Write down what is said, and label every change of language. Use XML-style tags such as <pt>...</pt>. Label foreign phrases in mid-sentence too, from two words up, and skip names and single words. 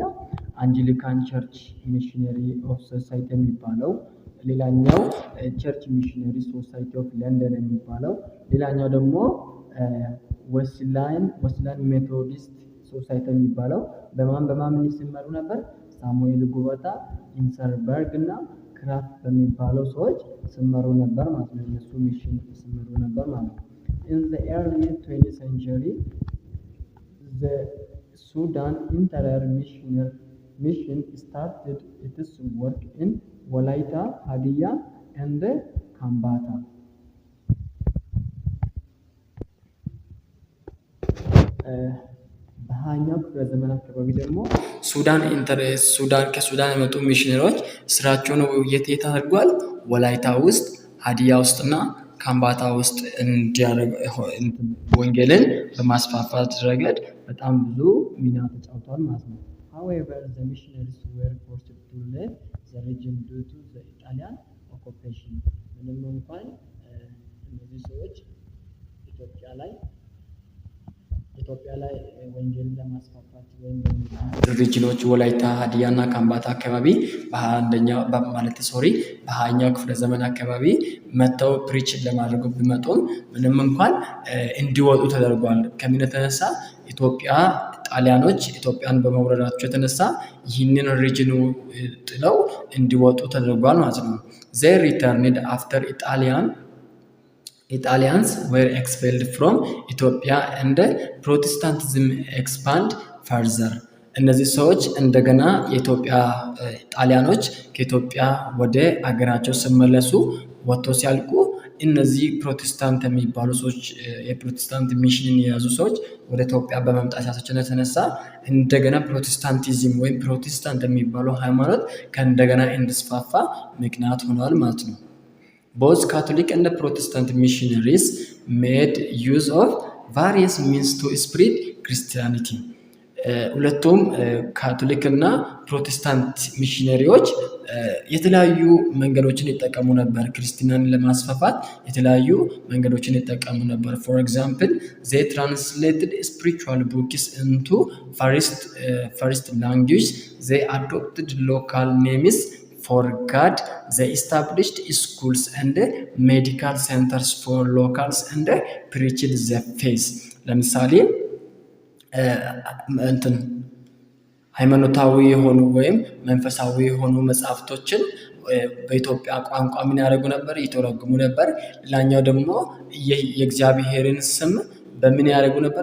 <am>አንግሊካን ቸርች ሚሽነሪ ኦፍ ሶሳይቲ የሚባለው፣ ሌላኛው ቸርች ሚሽነሪ ሶሳይቲ ኦፍ ለንደን የሚባለው፣ ሌላኛው ደግሞ ዌስሊያን ሜቶዲስት ሶሳይቲ የሚባለው በማን ሲመሩ ነበር? ሳሙኤል ጉባታ፣ ኢንሰንበርግ እና ክራፍት በሚባለው ሰዎች ሲመሩ ነበር ማለት ነው። እነሱ ሚሽን ሲመሩ ነበር ማለት ነው።</am> <en>In the early 20th century, the Sudan Interior Mission started its work in Walaita, Hadia, and Kambata.</en> <am>በሃያኛው ክፍለ ዘመን አካባቢ ደግሞ ከሱዳን የመጡ ሚሽነሪዎች ስራቸውን የት አድርጓል? ወላይታ ውስጥ፣ ሀዲያ ውስጥና ካምባታ ውስጥ ወንጌልን በማስፋፋት ረገድ በጣም ብዙ ሚና ተጫውተዋል ማለት ነው።</am> <en>However, the missionaries were forced to leave the region due to the Italian occupation.</en> <am>ኦኩፔሽን ምንም እንኳን እነዚህ ሰዎች ኢትዮጵያ ላይ ወንጌልን ለማስፋፋት ወይም ሪጅኖች ወላይታ፣ ሀዲያና ካምባታ አካባቢ በ20ኛው ክፍለ ዘመን አካባቢ መጥተው ፕሪች ለማድረግ ቢመጡም ምንም እንኳን እንዲወጡ ተደርጓል። ከምን የተነሳ ጣሊያኖች ኢትዮጵያን በመውረራቸው የተነሳ ይህንን ሪጅኑ ጥለው እንዲወጡ ተደርጓል ማለት ነው።</am> <en>they returned after Italians were expelled from Ethiopia and Protestantism expand further.</en> <am>እነዚህ ሰዎች እንደገና ጣሊያኖች ከኢትዮጵያ ወደ አገራቸው ሲመለሱ ወጥተው ሲያልቁ እነዚህ ፕሮቴስታንት የሚባሉ ሰዎች የፕሮቴስታንት ሚሽንን የያዙ ሰዎች ወደ ኢትዮጵያ በመምጣታቸው የተነሳ እንደገና ፕሮቴስታንቲዝም ወይም ፕሮቴስታንት የሚባለው ሃይማኖት ከእንደገና እንዲስፋፋ ምክንያት ሆኗል ማለት ነው።</am> <en>Both Catholic and Protestant missionaries made use of various means to spread Christianity.</en> <am>ሁለቱም ካቶሊክ እና ፕሮቴስታንት ሚሽነሪዎች የተለያዩ መንገዶችን ይጠቀሙ ነበር። ክርስቲያንን ለማስፋፋት የተለያዩ መንገዶችን ይጠቀሙ ነበር።</am> <en>For example, they translated spiritual books into first language. They adopted local names for God. They established schools and medical centers for locals and preached the faith.</en> <am>ለምሳሌ ሃይማኖታዊ የሆኑ ወይም መንፈሳዊ የሆኑ መጽሐፍቶችን በኢትዮጵያ ቋንቋ ምን ያደርጉ ነበር? ይተረጉሙ ነበር። ሌላኛው ደግሞ የእግዚአብሔርን ስም በምን ያደርጉ ነበር?</am>